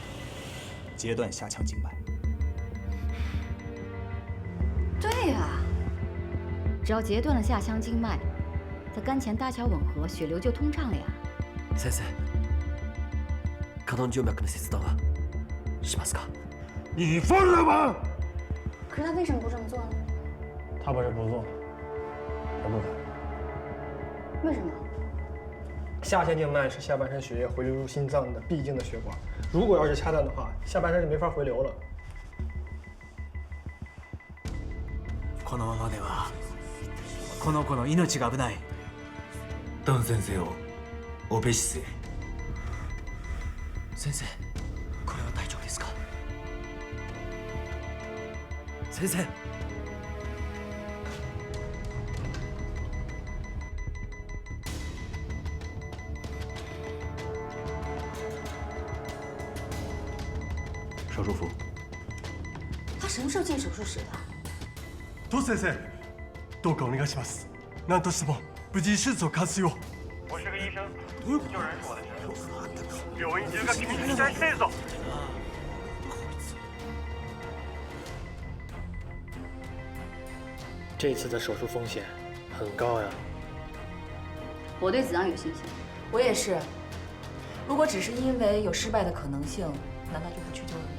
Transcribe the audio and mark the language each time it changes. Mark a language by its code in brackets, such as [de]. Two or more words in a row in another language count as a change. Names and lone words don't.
[zh] 截断下腔静脉。对呀，只要截断了下腔静脉，在肝前搭桥吻合，血流就通畅了呀。 [ja] 先生，可能静脈の切断はしますか？ [zh] 你疯了吗？可是他为什么不这么做呢？他不是不做，他不敢。为什么？下腔静脉是下半身血液回流入心脏的必经的血管，如果要是掐断的话，下半身就没法回流了。 [ja] このままではこの子の命が危ない。ドン先生をオペ室へ。先生、これは大丈夫ですか？先生。 [zh] 手术服。他什么时候进手术室的？ [ja] トシ先生、どうかお願いします。何としても無事手術を完遂を。 [zh] 我是个医生，救人是我的职责。 [ja] 病院中が君に期待しているぞ。 [zh] 这次的手术风险很高呀。我对子昂有信心。我也是。如果只是因为有失败的可能性，难道就不去救人吗？